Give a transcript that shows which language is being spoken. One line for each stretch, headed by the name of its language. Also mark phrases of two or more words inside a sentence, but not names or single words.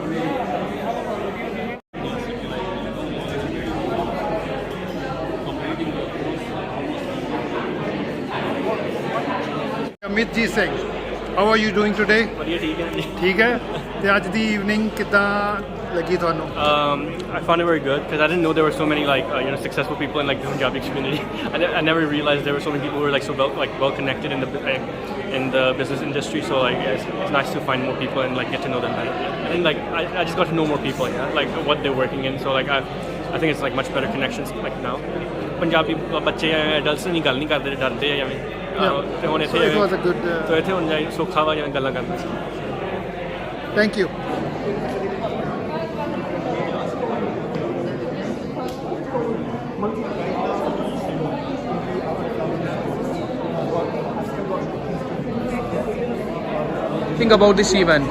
English: ਅਮਿਤਜੀਤ ਸਿੰਘ, How are you doing today?
Punjabi: ਵਧੀਆ ਠੀਕ ਹੈ ਜੀ ਠੀਕ ਹੈ। ਤੇ ਅੱਜ ਦੀ ਈਵਨਿੰਗ ਕਿੱਦਾਂ ਲੱਗੀ ਤੁਹਾਨੂੰ?
English: I found it very good because I didn't know there were so many successful people in like the Punjabi community. I never realized there were so many people who were like so well connected in the business industry. So like it's nice to find more people and like get to know them better. And like I just got to know more people, yeah, like what they're working in. So like I think it's like much better connections like now.
Punjabi: Punjabi ਬੱਚੇ adults ਨਹੀਂ ਗੱਲ ਨਹੀਂ ਕਰਦੇ, ਡਰਦੇ ਆ ਜਿਵੇਂ ਤੇ ਹੁਣ ਇੱਥੇ
English: it was a good
Punjabi: so ਇੱਥੇ ਹੁਣ ਜਾਈ ਸੌਖਾ ਵਾ ਜਿਵੇਂ ਗੱਲਾਂ ਕਰਦੇ ਸੀ.
English: Thank you. Think about this event.